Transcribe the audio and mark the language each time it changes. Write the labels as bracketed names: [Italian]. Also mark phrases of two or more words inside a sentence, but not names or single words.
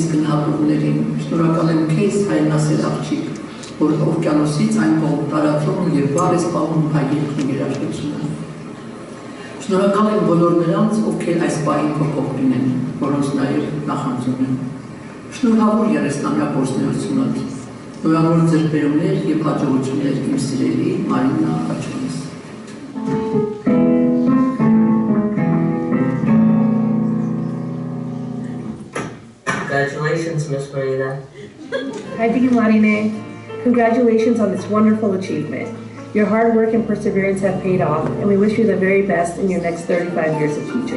[Armenian] գնահատողներին, շնորհակալ եմ քեզ հայրենասեր աղջիկ, որ օվկիանոսից այն կողմ տարածում և վար ես պահում հայ երկրի երաժշտությունը։ Շնորհակալ եմ բոլոր նրանց, ովքեր այս պահին քո կողքին են, որոնց նաև նախանձում եմ։ Շնորհավոր 30-ամյա գործունեությունդ, նորանոր ձեռքբերումներ և հաջողություններ իմ սիրելի Մարինա Աջոնիս։ [English] Congratulations, Miss Marina. Hi, Digi Marine. Congratulations on this wonderful achievement. Your hard work and perseverance have paid off, and we wish you the very best in your next 35 years of teaching.